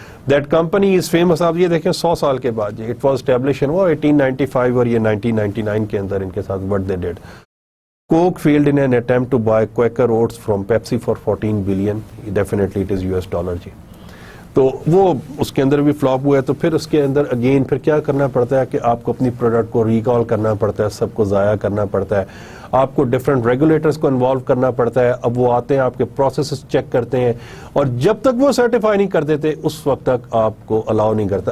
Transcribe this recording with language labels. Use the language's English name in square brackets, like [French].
[English] That company is famous. [Urdu] آپ یہ دیکھیں 100 سال کے بعد جی, [English] it was establish in 1895 [Urdu] اور یہ 1999 کے اندر ان کے ساتھ [English] what they did. Coke failed in an attempt to buy Quaker Oats from Pepsi for 14 billion. Definitely it is US dollar جی. [Urdu] تو وہ اس کے اندر بھی فلاپ ہوا ہے. تو پھر اس کے اندر اگین پھر کیا کرنا پڑتا ہے کہ آپ کو اپنی پروڈکٹ کو ریکال کرنا پڑتا ہے, سب کو ضائع کرنا پڑتا ہے, آپ کو ڈفرینٹ ریگولیٹرز کو انوالو کرنا پڑتا ہے. اب وہ آتے ہیں آپ کے پروسیسز چیک کرتے ہیں, اور جب تک وہ سرٹیفائی نہیں کر دیتے اس وقت تک آپ کو الاؤ نہیں کرتا.